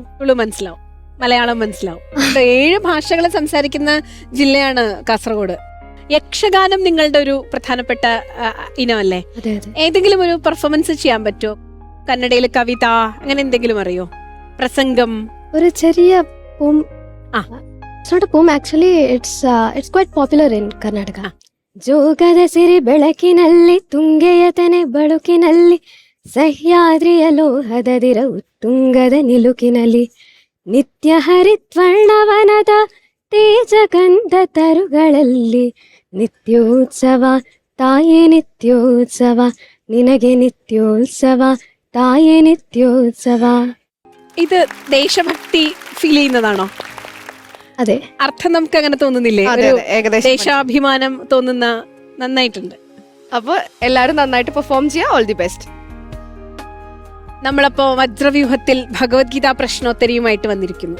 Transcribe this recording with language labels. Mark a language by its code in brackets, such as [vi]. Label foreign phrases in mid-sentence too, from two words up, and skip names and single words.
[ml] തുളു മനസ്സിലാവും. മലയാളം മനസ്സിലാവും. 7 ഭാഷകൾ സംസാരിക്കുന്ന ജില്ലയാണ് കാസർഗോഡ്. യക്ഷഗാനം നിങ്ങളുടെ ഒരു പ്രധാനപ്പെട്ട ഇനമല്ലേ? ഏതെങ്കിലും ഒരു പെർഫോമൻസ് ചെയ്യാൻ പറ്റുമോ? കന്നഡയിൽ കവിത അങ്ങനെ എന്തെങ്കിലും അറിയോ? പ്രസംഗം? ഒരു ചെറിയ [en] poem. It's not a poem actually. It's quite popular in Karnataka. [kn] ಜೋಗದ ಸಿರಿ ಬೆಳಕಿನಲ್ಲಿ ತುಂಗೆಯತನೆ ಬಳುಕಿನಲ್ಲಿ ಸಹ್ಯಾದ್ರಿಯ ಲೋಹದದಿರ ಉತ್ತುಂಗದ ನಿಲುಕಿನಲ್ಲಿ ನಿತ್ಯ ಹರಿತ್ವರ್ಣವನದ ತೇಜಗಂಧ ತರುಗಳಲ್ಲಿ ನಿತ್ಯೋತ್ಸವ ತಾಯೇ ನಿತ್ಯೋತ್ಸವ ನಿನಗೆ ನಿತ್ಯೋತ್ಸವ ತಾಯೇ ನಿತ್ಯೋತ್ಸವ. [ml] ഇത് ദേശഭക്തി ഫീൽ ചെയ്യുന്നതാണോ? അതെ. അർത്ഥം നമുക്ക് അങ്ങനെ തോന്നുന്നില്ലേ? ദേശാഭിമാനം തോന്നുന്ന. നന്നായിട്ടുണ്ട്. അപ്പൊ എല്ലാരും നന്നായിട്ട് പെർഫോം ചെയ്യാം. [en] all the best. [ml] നമ്മളപ്പോ വജ്രവ്യൂഹത്തിൽ ഭഗവത്ഗീത പ്രശ്നോത്തരിയുമായിട്ട് വന്നിരിക്കുന്നു.